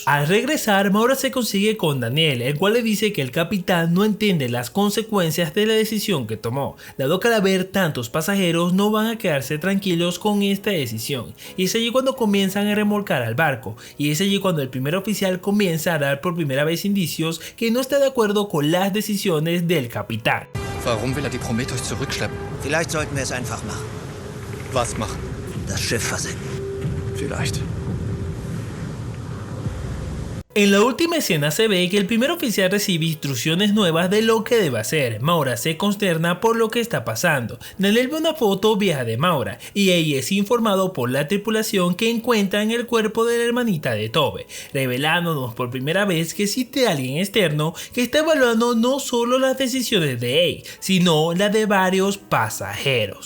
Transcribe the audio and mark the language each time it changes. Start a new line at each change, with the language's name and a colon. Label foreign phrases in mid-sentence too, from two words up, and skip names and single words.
Spanish: Al regresar, Maura se consigue con Daniel, el cual le dice que el capitán no entiende las consecuencias de la decisión que tomó, dado que al haber tantos pasajeros no van a quedarse tranquilos con esta decisión, y es allí cuando comienzan a remolcar al barco, y es allí cuando el primer oficial comienza a dar por primera vez indicios que no está de acuerdo con las decisiones del capitán.
German: Warum will die Prometheus zurückschleppen? Vielleicht sollten wir es einfach machen. Was machen? Das Schiff versenken. Vielleicht.
Spanish: En la última escena se ve que el primer oficial recibe instrucciones nuevas de lo que debe hacer. Maura se consterna por lo que está pasando. Daniel ve una foto vieja de Maura y ella es informado por la tripulación que encuentran el cuerpo de la hermanita de Tobbe, revelándonos por primera vez que existe alguien externo que está evaluando no solo las decisiones de Ace, sino las de varios pasajeros.